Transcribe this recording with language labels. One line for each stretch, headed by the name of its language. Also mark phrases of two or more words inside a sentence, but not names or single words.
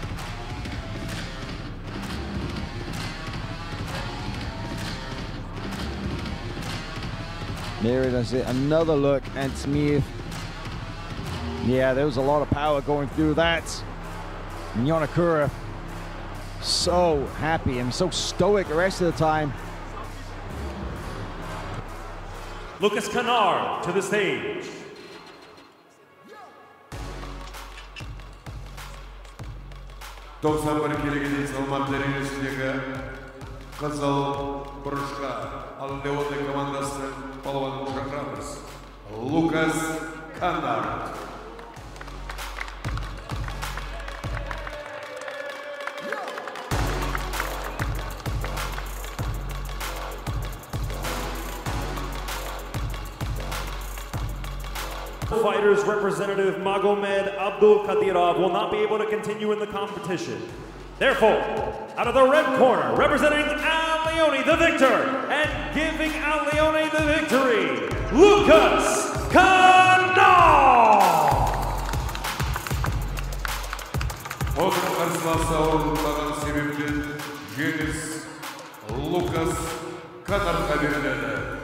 English: There it is, another look, and Tamiev. Yeah, there was a lot of power going through that. And Yonekura, so happy and so stoic the rest of the time. Lucas Canard to the stage.
Kazakh: Тоқсан бір келіге салмақ дәрежесіндегі қызыл бұрышқа Leone командасының балуанын шақырамыз. Lucas Canard.
English: Fighters representative Magomed Abdulkadirov will not be able to continue in the competition. Therefore, out of the red corner, representing Leone the victor, and giving Leone the victory, Lucas Canard!
Kazakh: Оның қарсыласы орындаған себептен жеңіс Lucas Canardқа беріледі.